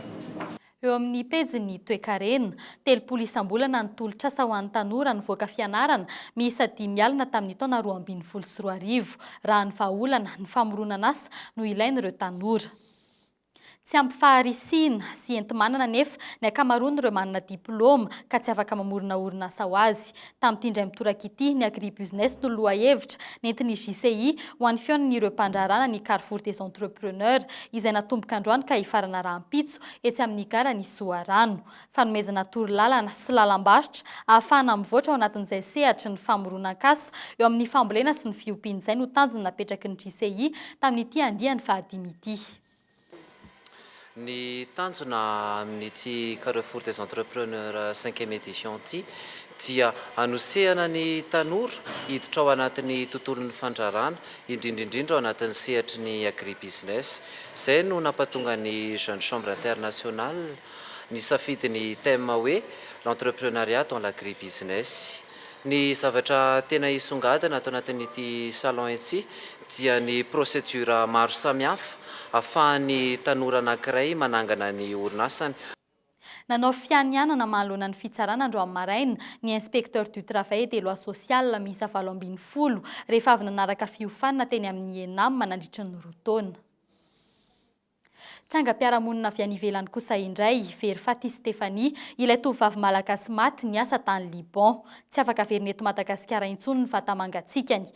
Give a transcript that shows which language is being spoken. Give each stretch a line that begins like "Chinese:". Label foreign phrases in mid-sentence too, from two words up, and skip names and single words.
Malagasy: Eo amin'ny pejin'ny toe-karena, 30 isam-bolana ny tolotr'asa ho an'ny tanora nivoaka fianarana miisa 5 alina tamin'ny taona 2024 raha ny vahaolana ny famoronana asa no ilain'ireo tanora. Tsy ampifaharisiana sy enti-manana nefa ny ankamaroan'ireo manana diplôma ka tsy afaka mamorona orinasa ho azy. Tamin'ity indray mitoraka ity ny agribusiness no lohahevitra nentin'ny JCI ho an'ny fihaonan'ireo mpandrarana ny Carrefour des entrepreneurs izay natomboka androany ka hifarana rahampitso etsy amin'ny garany Soarano. Fanomezana torolalana sy lalam-barotra ahafahana mivoatra ao anatin'izay sehatra ny famoronan-kasa eo amin'ny fambolena sy ny fiompian'izay no tanjona napetraky ny JCI tamin'ity andiany fahadimy ity. Ny tanjona amin'ity Carrefour des entrepreneurs 5e édition ity dia anosehana ny tanora hiditra ao anatin'ny tontolon'ny fandrarana indrindrindrindra ao anatin'ny sehatry ny agribusiness. Izay no nampatonga ny Jeune Chambre Internationale ny safidy ny thème hoe
French: l'entrepreneuriat dans l'agribusiness.
Malagasy: Ny zavatra tena isongadina ato anatin'ity salon ity dia ny procédure maro samihafa ahafahan'ny tanora anankiray manangana ny orinasany. Nanao fianianana manoloana ny fitsarana androany maraina ny
French: inspecteur du travail et des lois sociales
Malagasy: miisa 7 rehefa avy nanaraka fiofanana teny amin'ny ENAM nandritra ny roa taona. Trangam-piarahamonina avy any ivelany kosa indray very Faty Stefanie ilay tovovavy malagasy maty niasa tany Liban. Tsy afaka very eto Madagasikara intsony ny vatamangatsikany.